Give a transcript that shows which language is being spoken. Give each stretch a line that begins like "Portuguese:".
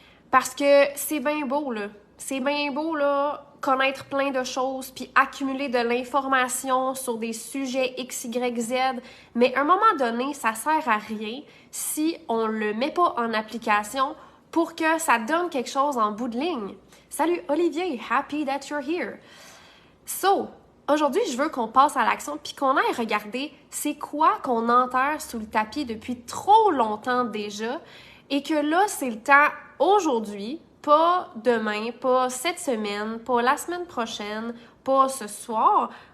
French: Parce que c'est bien beau, là. C'est bien beau, là, connaître plein de choses, puis accumuler de l'information sur des sujets X, Y, Z. Mais à un moment donné, ça sert à rien si on le met pas en application pour que ça donne quelque chose en bout de ligne. Salut
English: Olivier, happy that you're here.
French: So, aujourd'hui, je veux qu'on passe à l'action puis qu'on aille regarder c'est quoi qu'on enterre sous le tapis depuis trop longtemps déjà et que là, c'est le temps aujourd'hui, pas demain, pas cette semaine, pas la semaine prochaine, pas ce soir.